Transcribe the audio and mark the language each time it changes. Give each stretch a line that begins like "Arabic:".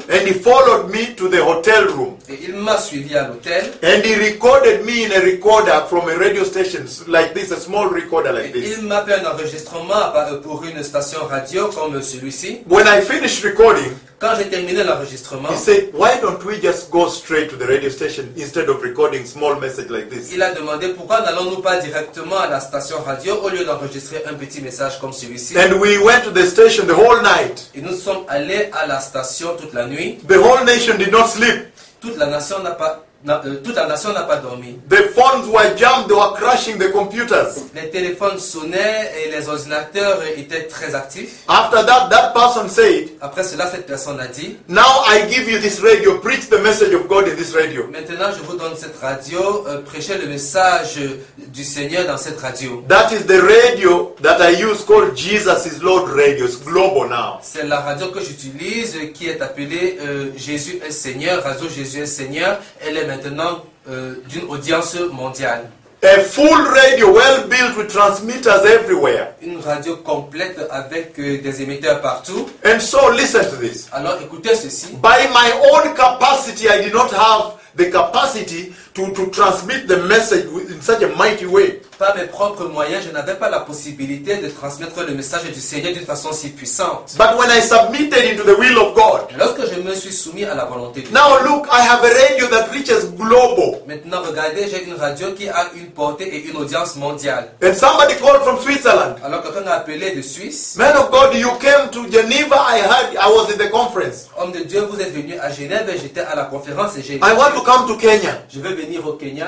English: And he followed me to the hotel room.
French: Et il m'a suivi à l'hôtel.
English: And he recorded me in a recorder from a radio station like this, a small recorder like this.
French: Il m'a un enregistrement pour une station radio comme celui-ci.
English: When I finished recording,
French: quand j'ai terminé l'enregistrement,
English: he said, "Why don't we just go straight to the radio station instead of recording small message like this?"
French: Il a demandé pourquoi n'allons-nous pas directement à la station radio au lieu d'enregistrer un petit message comme celui-ci.
English: And we went to the station the whole night.
French: Et nous sommes allés à la station toute la nuit.
English: The whole nation did not sleep.
French: Toute la nation n'a pas toute la nation n'a pas dormi.
English: The phones were jammed, they were crashing the computers.
French: Les téléphones sonnaient et les ordinateurs étaient très actifs.
English: After that, that person said,
French: après cela, cette personne a dit,
English: "Now I give you this radio, preach the message of God in this radio."
French: Maintenant, je vous donne cette radio, prêchez le message du Seigneur dans cette radio.
English: That is the radio that I use called Jesus is Lord Radio. It's global now.
French: C'est la radio que j'utilise qui est appelée Jésus est Seigneur, radio Jésus est Seigneur. Elle est maintenant d'une audience mondiale.
English: A full radio, well built with transmitters everywhere.
French: Une radio complète avec des émetteurs partout.
English: And so listen to this.
French: Alors écoutez ceci.
English: By my own capacity, I did not have the capacity to transmit the message in such a mighty way.
French: Par mes propres moyens, je n'avais pas la possibilité de transmettre le message du Seigneur d'une façon si puissante.
English: But when I submitted into the will of God.
French: Lorsque je me suis soumis à la volonté de Dieu.
English: Now look, I have a radio that reaches global.
French: Maintenant regardez, j'ai une radio qui a une portée et une audience mondiale.
English: And somebody called from Switzerland.
French: Alors quelqu'un a appelé de Suisse.
English: Man of God, you came to Geneva. I was in the conference.
French: Homme de Dieu, vous êtes venu à Genève et j'étais à la conférence et j'ai.
English: I want to come to Kenya.
French: Je veux venir au Kenya.